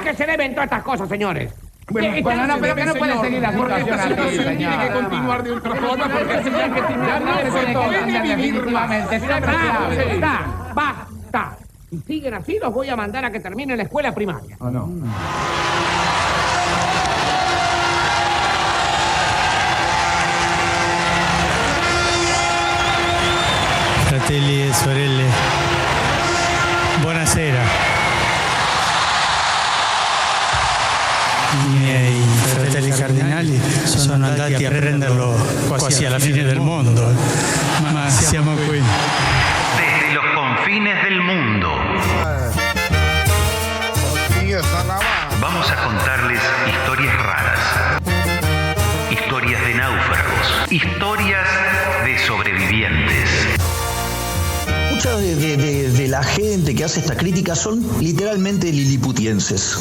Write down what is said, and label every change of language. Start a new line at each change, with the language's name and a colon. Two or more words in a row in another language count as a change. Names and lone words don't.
Spanish: ¿A qué se deben todas estas cosas, señores? Bueno, no, pero que no puede seguir la situación así, señor. Tiene que continuar de otra forma porque el señor que tiene ya no se puede cambiar definitivamente. Basta. Si siguen así, los voy a mandar a que terminen la escuela primaria. ¿O no?
Italian: Fratelli e sorelle, buonasera. I miei fratelli cardinali sono andati a prenderlo quasi alla fine del mondo, ma siamo qui.
Spanish: Desde los confines del mundo. Vamos a contarles historias raras, historias de náufragos, historias de sobrevivientes. Mucha de la gente que hace esta crítica son literalmente liliputienses.